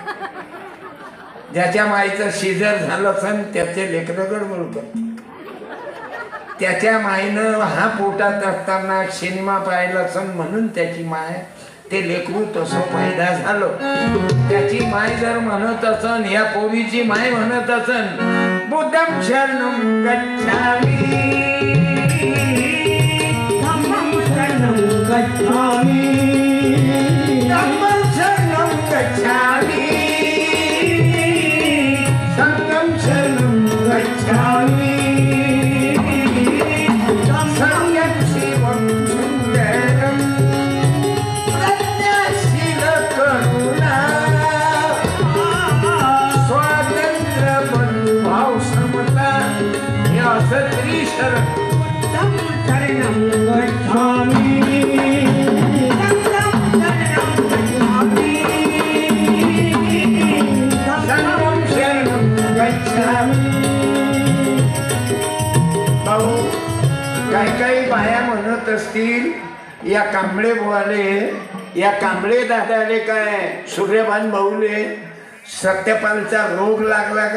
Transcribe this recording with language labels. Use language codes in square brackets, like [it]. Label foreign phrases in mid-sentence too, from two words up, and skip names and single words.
[mr] ज्याच्या माईचं शिजर झालं सण त्याचे लेकरं गडबड करतात. त्याच्या माईनं हा पोटात असताना सिनेमा पाहायला सण म्हणून त्याची माय ते लेकरू तसं पैदा झालं. त्याची माय जर म्हणत असन, या पोरीची माय म्हणत असन [pi] बुद्धं शरणं गच्छामि धम्मं शरणं गच्छामि धम्मं शरणं गच्छामि संघं शरणं गच्छामि [mr] संघं शिवं सुंदरं प्रज्ञाशील करुणा स्वातंत्र्य बंधुभाव समता या सत्री शरण [pi] शरणं गच्छामि [mr] काही बाया म्हणत असतील या कांबळे बुवाले, या कांबळे दादाले काय सूर्यभान भाऊले सत्यपालचा रोग लागला काय?